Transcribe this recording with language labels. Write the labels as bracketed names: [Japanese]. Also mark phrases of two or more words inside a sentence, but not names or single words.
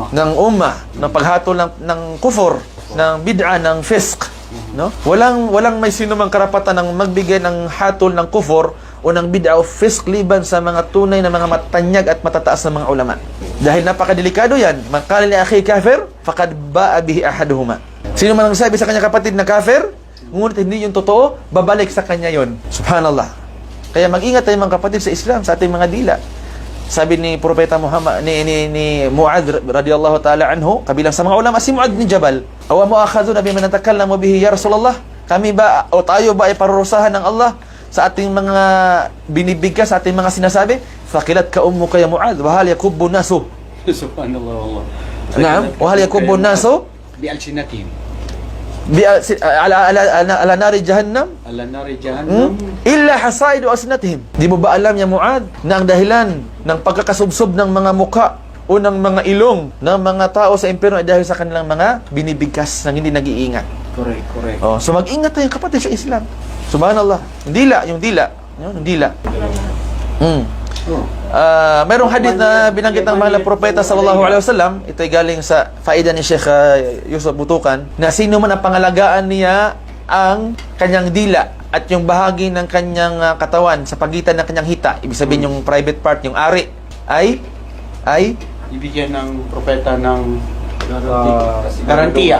[Filipino] Ng paghatol ng kufur, ng bid'a, ng fisq. No? Walang may sino mang karapatan ng magbigay ng hatol ng kufur o ng bid'a o fisq liban sa mga tunay na mga matanyag at matataas na mga ulama. Dahil napakadelikado yan. [Arabic] من قال لأخي كافر فقد باء به أحدهما. [Filipino] Sino man ang sabi sa kanya kapatid na kafir, ngunit hindi yung totoo, babalik sa kanya yon. Subhanallah. Kaya mag-ingat tayo mga kapatid sa Islam, sa ating mga dila. Sabi ni Propeta Muhammad ni Mu'adh [Arabic] رضي الله تعالى عنه, [Filipino] kabilang sa mga ulama si Mu'adh bin Jabal, [Arabic] أوَ مؤاخذون بما نتكلم به يا رسول الله? [Filipino] Kami ba o tayo ba ay parurusahan ng Allah sa ating mga binibigkas, sa ating mga sinasabi? [Arabic] ثكلت ك أمك يا معاذ وهل يكب الناس? سبحان الله الله. نعم وهل يكب الناس بألسنتهم. على نار جهنم? على نار جهنم. إلا حصائد ألسنتهم. [Filipino] Di mo ba alam ya Mu'adh na ang dahilan ng pagkakasubsob ng mga muka o ng mga ilong ng mga tao sa impyerno ay dahil sa kanilang mga binibigkas ng hindi nag-iingat. Correct. Oh, so mag-ingat tayo kapatid sa Islam. Subhanallah. Yung dila. Merong hadith na binanggit ng mahal na propeta [Arabic] صلى الله عليه وسلم. [Filipino] Ito ay galing sa faida ni Sheikh Yusuf Butukan, na sino man ang pangalagaan niya ang kanyang dila at yung bahagi ng kanyang katawan sa pagitan ng kanyang hita, ibig sabihin yung [English] private part, [Filipino] yung ari, ay Ibigyan ng propeta ng garantiya.